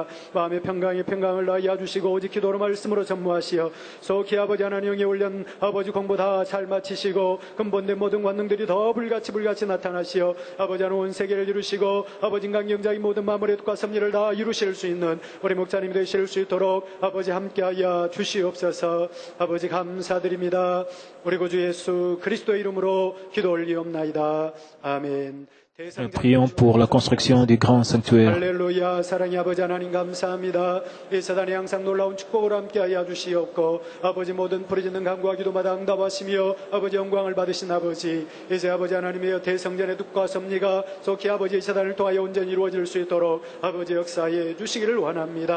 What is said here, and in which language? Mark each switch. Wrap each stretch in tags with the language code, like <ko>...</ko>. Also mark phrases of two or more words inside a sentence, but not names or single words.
<ko>마음의 평강에 평강을 더하여 주시고 오직 기도로 말씀으로 전무하시어 속히 아버지 하나님 영에 올린 아버지 공부 다 잘 마치시고 근본된 모든 권능들이 더 불같이 나타나시어 아버지 하나님 온 세계를 이루시고 아버지 인간 영장의 모든 마무리 뜻과 섭리를 다 이루실 수 있는 우리 목자님이 되실 수 있도록 아버지 함께하여 주시옵소서. 아버지 감사드립니다. 우리 구주 예수 그리스도의 이름으로 기도 올리옵나이다. 아멘.</ko> <fr>Prions pour la construction du grand sanctuaire.</fr> <ko>할렐루야. 사랑의 아버지 하나님 감사합니다. 이 사단에 항상 놀라운 축복을 함께하여 주시옵고 아버지 모든 부르짖는 간구와 기도마다 응답하시며 아버지 영광을 받으신 아버지, 이제 아버지 하나님의 대성전의 뜻과 섭리가 속히 아버지 이 사단을 통하여 온전히 이루어질 수 있도록 아버지 역사해 주시기를 원합니다.</ko>